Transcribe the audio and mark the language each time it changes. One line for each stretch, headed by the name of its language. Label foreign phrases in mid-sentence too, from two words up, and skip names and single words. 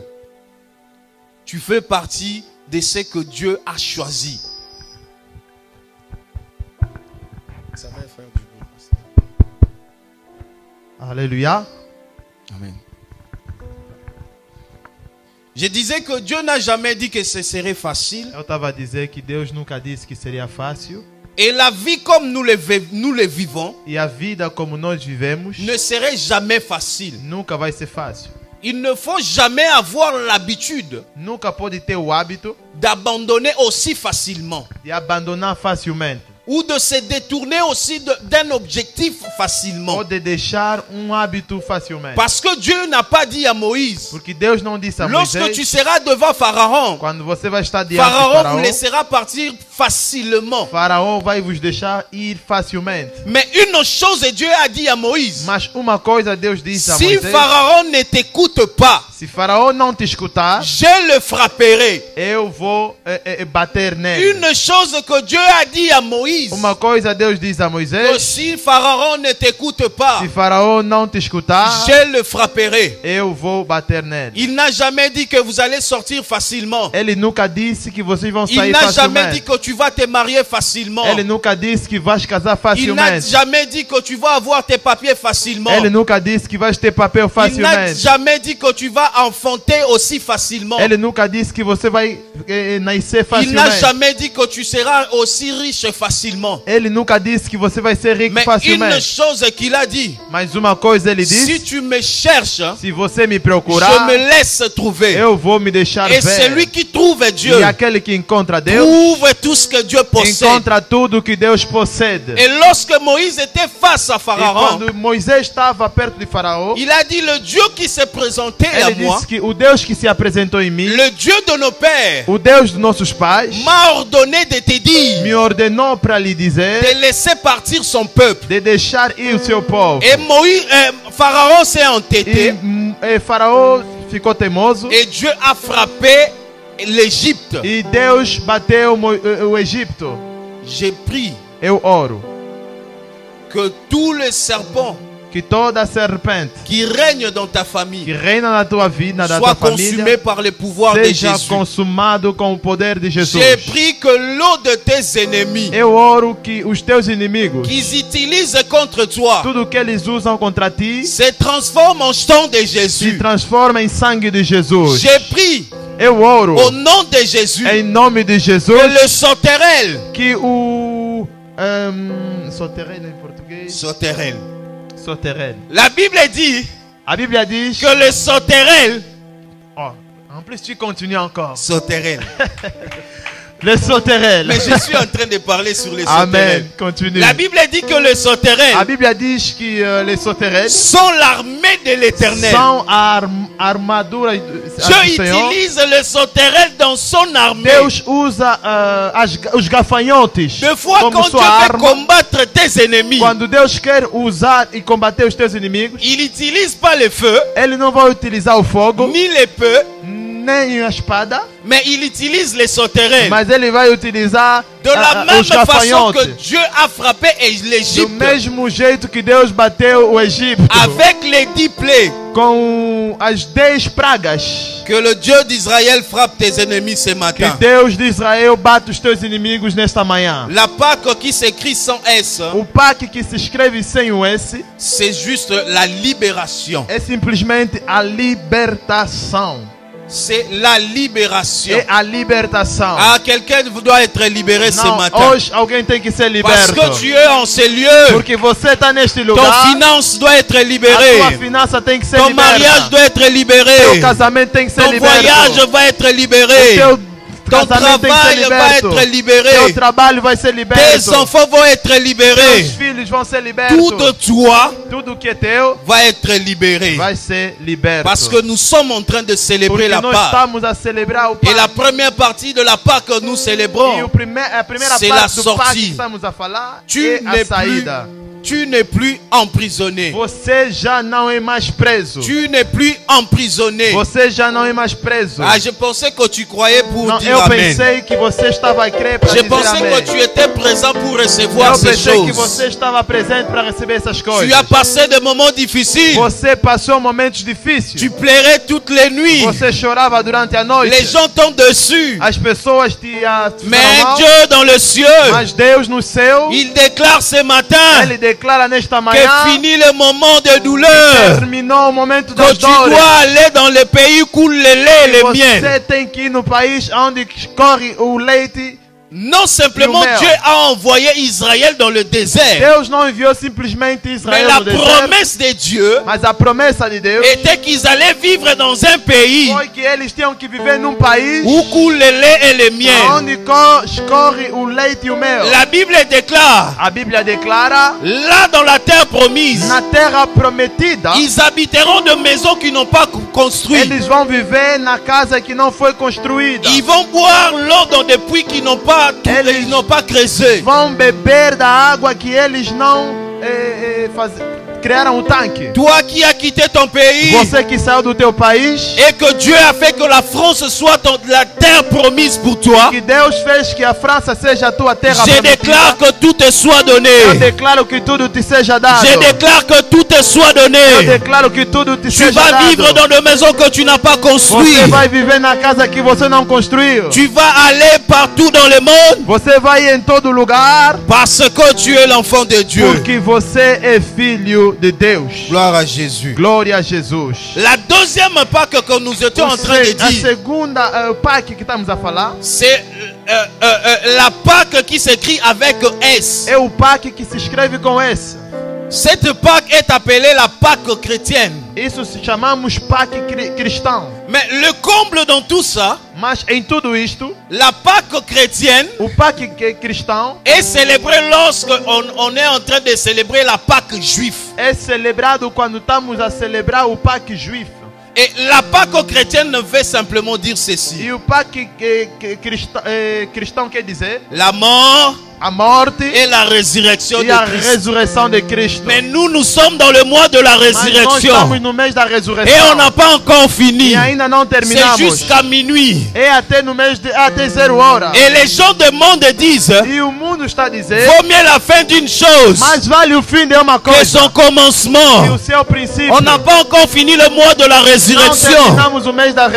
French: Tu fais partie de ce que Dieu a choisi. Ça va faire du bien. Alléluia. Amen. Je disais que Dieu n'a jamais dit que ce serait facile.
Portuguese: Eu estava a dizer que Deus nunca disse que seria fácil.
French: Et la vie comme nous le vivons
Portuguese: E a vida como nós vivemos
French: ne serait jamais facile.
Portuguese: nunca vai ser fácil.
French: Il ne faut jamais avoir l'habitude
Portuguese: nunca pode ter o hábito
French: d'abandonner aussi facilement
Portuguese: de abandonar facilmente
French: ou de se détourner aussi d'un objectif facilement.
Portuguese: ou de deixar hábito facilmente.
French: Parce que Dieu n'a pas dit à Moïse,
Portuguese: Porque Deus não disse a
French: lorsque
Portuguese: Moisés,
French: tu seras devant Pharaon,
Portuguese: quando você vai estar diante de
French: Pharaon
Portuguese: Faraó,
French: vous laissera partir facilement.
Portuguese: Faraó vai vos deixar ir facilmente.
French: Mais une chose, Dieu a dit à Moïse,
Portuguese: Mas uma coisa Deus disse a
French: si
Portuguese: Moisés:
French: Pharaon ne t'écoute pas,
Portuguese: se Faraó não te escutar,
French: je le frapperai.
Portuguese: eu vou bater nele.
French: Une chose que Dieu a dit à Moïse,
Portuguese: Uma coisa Deus diz a
French: que
Portuguese: Moisés:
French: si Pharaon ne t'écoute pas,
Portuguese: se Faraó não te escutar,
French: je le frapperai.
Portuguese: eu vou bater nele.
French: Il n'a jamais dit que vous allez sortir facilement.
Portuguese: Ele nunca disse que vocês vão
French: Il
Portuguese: sair
French: n'a jamais dit
Portuguese: facilmente.
French: que tu vas te marier facilement.
Portuguese: Ele nunca disse que vais casar
French: Il n'a
Portuguese: facilmente.
French: jamais dit que tu vas avoir tes papiers facilement.
Portuguese: Ele nunca disse que vais ter papel
French: Il n'a
Portuguese: facilmente.
French: jamais dit que tu vas enfanter aussi facilement.
Portuguese: Ele nunca disse que você vai nascer
French: Il n'a
Portuguese: facilmente.
French: jamais dit que tu seras aussi riche facilement.
Portuguese: Ele nunca disse que você vai ser rico
French: Mais une
Portuguese: facilmente.
French: chose qu'il a dit,
Portuguese: Mas uma coisa ele
French: si
Portuguese: disse:
French: tu me cherches,
Portuguese: se você me
French: je
Portuguese: procurar,
French: me laisse trouver.
Portuguese: eu vou me deixar
French: Et
Portuguese: ver.
French: celui qui trouve Dieu,
Portuguese: E aquele que encontra Deus,
French: trouve tout ce que Dieu possède.
Portuguese: encontra tudo que Deus possede.
French: Et lorsque Moïse était face à
Portuguese: E
French: Pharaon,
Portuguese: quando Moisés estava perto de Faraó,
French: il a dit, le Dieu qui s'est présenté à
Portuguese: ele
French: moi,
Portuguese: disse que o Deus que se apresentou em mim,
French: le Dieu de nos pères,
Portuguese: o Deus dos nossos pais,
French: m'a ordonné de te dire,
Portuguese: me ordenou para lhe dizer
French: de laisser partir son peuple.
Portuguese: de deixar ir o seu povo.
French: Et Pharaon s'est entêté
Portuguese: E Faraó ficou teimoso
French: et Dieu a frappé l'Égypte.
Portuguese: e Deus bateu o Egito.
French: J'ai pris
Portuguese: Eu oro
French: que tous les serpents
Portuguese: que toda serpente
French: qui règnent dans ta
Portuguese: que
French: famille
Portuguese: reina na tua vida, na
French: soient
Portuguese: tua
French: consumés
Portuguese: família,
French: par le pouvoir de
Portuguese: seja
French: Jésus.
Portuguese: consumado com o poder de Jesus.
French: J'ai pris que l'eau de tes ennemis
Portuguese: Eu oro que os teus inimigos,
French: qu'ils utilisent contre toi
Portuguese: tudo que eles usam contra ti,
French: se transforme en sang de
Portuguese: se
French: Jésus.
Portuguese: transforma em sangue de Jesus.
French: J'ai pris
Portuguese: Eu oro
French: au nom de Jésus
Portuguese: em nome de Jesus
French: que le sauterelle,
Portuguese: que o sauterelle em português,
French: sauterelle. sauterelle. La Bible dit A Bíblia diz, que le sauterelle, oh, en plus tu continues encore. sauterelle. Le sauterelle. Mais je suis en train de parler sur les Amen. sauterelles. Continue. La Bible dit que les
Portuguese: A
French: sauterelles
Portuguese: Bíblia diz que
French: les sauterelles sont l'armée de l'éternel.
Portuguese: são a armadura do
French: Dieu
Portuguese: Senhor.
French: utilise les sauterelles dans son armée.
Portuguese: Deus usa os gafanhotos
French: Des fois,
Portuguese: como
French: quand Dieu
Portuguese: sua
French: veut
Portuguese: arma.
French: combattre tes ennemis,
Portuguese: Quando Deus quer usar e combater os teus inimigos,
French: il n'utilise pas le feu,
Portuguese: Ele não vai utilizar o fogo,
French: ni l'épée,
Portuguese: nem a espada,
French: mais il utilise les sauterelles.
Portuguese: mas Ele vai utilizar
French: De la même
Portuguese: os
French: façon
Portuguese: gafanhotos.
French: que Dieu a frappé
Portuguese: Do
French: l'Égypte
Portuguese: mesmo jeito que Deus bateu o Egito
French: avec les 10 plaies.
Portuguese: com as 10 pragas.
French: Que le Dieu d'Israël frappe tes ennemis ce
Portuguese: Que
French: matin.
Portuguese: Deus de Israel bate os teus inimigos nesta manhã.
French: La Pâque qui s'écrit sans S,
Portuguese: O PAC que se escreve sem o S
French: c'est juste la libération.
Portuguese: é simplesmente a libertação.
French: C'est la libération.
Portuguese: É a libertação.
French: Ah, quelqu'un doit être libéré ce
Portuguese: Não,
French: matin.
Portuguese: hoje alguém tem que ser
French: Parce
Portuguese: liberto.
French: que tu es en ce lieu.
Portuguese: Porque você está neste
French: Ton
Portuguese: lugar.
French: finance doit être
Portuguese: A tua
French: libérée.
Portuguese: finança tem que ser
French: Ton
Portuguese: liberta.
French: mariage doit être libéré.
Portuguese: Teu casamento tem que ser
French: Ton
Portuguese: liberto.
French: voyage va être libéré.
Portuguese: Teu
French: Ton
Portuguese: casamento tem que ser
French: travail va
Portuguese: liberto.
French: être libéré.
Portuguese: Teu trabalho vai ser
French: Tes
Portuguese: liberto.
French: enfants vont être libérés.
Portuguese: Teus filhos vão ser libertos.
French: Tout de toi
Portuguese: Tudo que é teu
French: va être libéré.
Portuguese: vai ser liberto.
French: Parce que nous sommes en train de célébrer
Portuguese: Porque
French: la
Portuguese: nós
French: Pâque.
Portuguese: estamos a celebrar o
French: Et
Portuguese: Pâque.
French: la première partie de la Pâque que nous
Portuguese: E
French: célébrons,
Portuguese: a primeira
French: c'est
Portuguese: parte
French: la
Portuguese: do Pâque
French: sortie.
Portuguese: que estamos a falar
French: tu
Portuguese: é
French: n'es
Portuguese: a saída.
French: plus emprisonné.
Portuguese: Você já não é mais preso.
French: Tu n'es plus emprisonné.
Portuguese: Você já não é mais preso.
French: Ah, je pensais que tu croyais pour
Portuguese: Não,
French: dire
Portuguese: eu
French: Amen.
Portuguese: pensei que você estava a crer para
French: Je
Portuguese: dizer
French: pensais
Portuguese: amém.
French: que tu étais présent pour recevoir
Portuguese: Eu
French: ces
Portuguese: pensei que você
French: choses.
Portuguese: estava presente para receber essas coisas.
French: Tu as passé des moments difficiles.
Portuguese: Você passou momentos difíceis.
French: Tu plairais toutes les nuits.
Portuguese: Você chorava durante a noite.
French: Les gens t'ont dessus.
Portuguese: As pessoas te fizeram
French: Mais
Portuguese: mal.
French: Dieu dans le cieux,
Portuguese: Mas Deus no céu,
French: il déclare ce matin
Portuguese: Ele declara nesta
French: que
Portuguese: manhã
French: fini le moment de douleur.
Portuguese: terminou o momento
French: Que
Portuguese: das
French: tu
Portuguese: dores.
French: dois aller dans le pays où coule le lait et le miel.
Portuguese: Você tem que ir no país onde corre o leite
French: Non simplement
Portuguese: E o mel.
French: Dieu a envoyé Israël dans le désert,
Portuguese: Deus não enviou simplesmente
French: mais
Portuguese: Israel
French: la
Portuguese: no deserto,
French: promesse de Dieu
Portuguese: mas a promessa de Deus
French: était qu'ils allaient vivre dans un pays
Portuguese: foi que eles tinham que viver num país
French: où coule le lait et le miel.
Portuguese: onde escorre o leite e o mel.
French: La Bible déclare,
Portuguese: A Bíblia declara,
French: là dans la terre promise,
Portuguese: na terra prometida,
French: ils habiteront de maisons qui n'ont pas construit.
Portuguese: eles vão viver na casa que não foi construída.
French: Ils vont boire l'eau dans des puits qui n'ont pas,
Portuguese: Eles-
French: ils n'ont pas creusé.
Portuguese: Vão beber da água que eles não criaram o tanque.
French: Toi qui as quitté ton pays
Portuguese: Você que saiu do teu país,
French: et que Dieu a fait que la France soit la terre promise pour toi,
Portuguese: que Deus fez que a França seja a tua terra
French: je déclare
Portuguese: prometida.
French: que tout te soit donné.
Portuguese: Eu declaro que tudo te seja dado.
French: Je déclare que tout te soit
Portuguese: Eu
French: donné.
Portuguese: declaro que tudo te
French: Tu
Portuguese: seja
French: vas
Portuguese: dado.
French: vivre dans des maisons que tu n'as pas construites.
Portuguese: Você vai viver na casa que você não construiu.
French: Tu vas aller partout dans le monde
Portuguese: Você vai em todo lugar
French: parce que tu es l'enfant de Dieu.
Portuguese: porque você é filho de Deus.
French: Gloire à Jésus.
Portuguese: Glória a Jesus.
French: La deuxième Pâque que nous étions en train de
Portuguese: A
French: dire,
Portuguese: segunda Pâque que estamos a falar
French: c'est la Pâque qui s'écrit avec S.
Portuguese: é o Pâque que se escreve com S.
French: Cette Pâque est appelée la Pâque chrétienne.
Portuguese: Isso se chamamos Pâque cristão.
French: Mais le comble dans tout ça,
Portuguese: Mas em tudo isto,
French: la Pâque chrétienne
Portuguese: o Pâque cristão
French: est célébrée lorsque on est en train de célébrer la Pâque juive.
Portuguese: é celebrado quando estamos a celebrar o
French: Pâque juif. Et la Pâque chrétienne ne veut simplement dire ceci.
Portuguese: E o Pâque cristão quer dizer
French: La mort
Portuguese: a morte
French: et la résurrection
Portuguese: e a
French: de Christ.
Portuguese: ressurreição de Cristo.
French: Mais nous sommes dans le mois de la
Portuguese: Mas nós
French: résurrection.
Portuguese: estamos no mês da
French: Et
Portuguese: ressurreição.
French: on n'a pas encore fini.
Portuguese: E ainda não
French: C'est
Portuguese: terminamos.
French: jusqu'à minuit.
Portuguese: É até no mês de até 0 hora.
French: Et les gens du monde disent,
Portuguese: E o mundo está a dizer,
French: vaut mieux la fin d'une chose
Portuguese: mais vale o fim de uma
French: que
Portuguese: coisa
French: son commencement.
Portuguese: e o seu princípio.
French: On n'a pas encore fini le mois de la
Portuguese: Não
French: résurrection.
Portuguese: terminamos o mês da